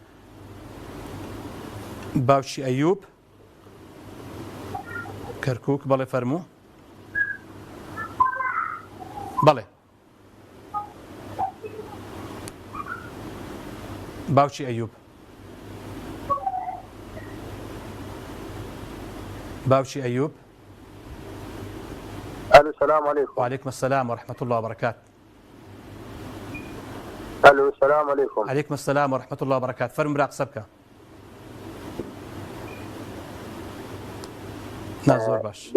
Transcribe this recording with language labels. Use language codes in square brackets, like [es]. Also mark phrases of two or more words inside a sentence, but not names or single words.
[ckb] باوکی ئەیوب کەرکووک بەڵێ فەرموو. بەڵێ باوکی ئەیوب باوکی ئەیوب. [ar] الو السلام عليكم. وعليكم السلام ورحمة الله وبركاته. الو السلام عليكم. عليكم السلام ورحمة الله وبركاته. فرم براق سبكة. نازور باش.